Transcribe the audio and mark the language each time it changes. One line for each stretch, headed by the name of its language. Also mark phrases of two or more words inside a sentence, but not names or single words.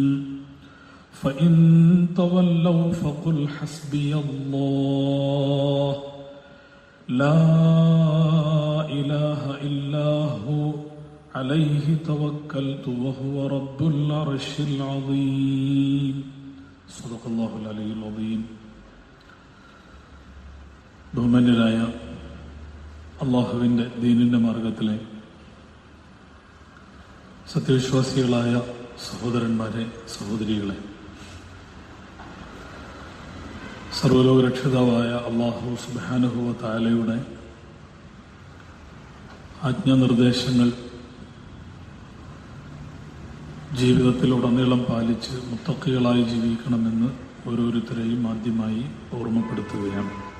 Arabic: فإن تولوا فقل حسبي الله لا إله إلا هو عليه توكلت وهو رب العرش العظيم. صدق الله العلي العظيم.
Malayalam: ബഹുമാന്യരായ അള്ളാഹുവിൻ്റെ ദീനിൻ്റെ മാർഗത്തിലെ സത്യവിശ്വാസികളായ സഹോദരന്മാരെ, സഹോദരികളെ, സർവ്വലോക രക്ഷിതാവായ
Arabic: الله سبحانه و
Malayalam: തആലയുടെ ആജ്ഞാനിർദ്ദേശങ്ങൾ ജീവിതത്തിലുടനീളം പാലിച്ച് മുത്തഖികളായി ജീവിക്കണമെന്ന് ഓരോരുത്തരെയും ആദ്യമായി ഓർമ്മപ്പെടുത്തുകയാണ്.